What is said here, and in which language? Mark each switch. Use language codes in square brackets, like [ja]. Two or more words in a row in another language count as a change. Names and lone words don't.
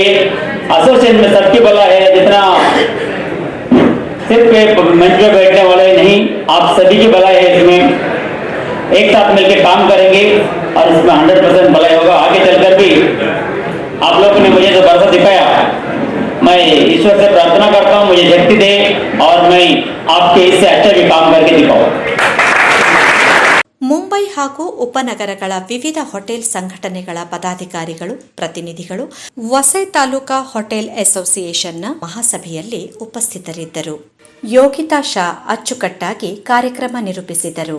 [hi] एसोसिएशन में सबकी भला है, जितना सिर्फ मंच पे बैठने वाले नहीं, आप सभी की भलाई है। इसमें एक साथ मिलकर काम करेंगे और इसमें 100% भलाई होगा। आगे चलकर भी आप लोगों ने मुझे जो भरोसा दिखाया, मैं ईश्वर से प्रार्थना करता हूँ मुझे शक्ति दे और मैं आपके इससे अच्छा भी काम करके दिखाऊं। [kn] ಮುಂಬೈ ಹಾಗೂ ಉಪನಗರಗಳ ವಿವಿಧ ಹೋಟೆಲ್ ಸಂಘಟನೆಗಳ ಪದಾಧಿಕಾರಿಗಳು, ಪ್ರತಿನಿಧಿಗಳು ವಸೈ ತಾಲೂಕಾ ಹೋಟೆಲ್ ಅಸೋಸಿಯೇಷನ್ನ ಮಹಾಸಭೆಯಲ್ಲಿ ಉಪಸ್ಥಿತರಿದ್ದರು. ಯೋಗಿತಾ ಶಾ ಅಚ್ಚುಕಟ್ಟಾಗಿ ಕಾರ್ಯಕ್ರಮ ನಿರೂಪಿಸಿದರು.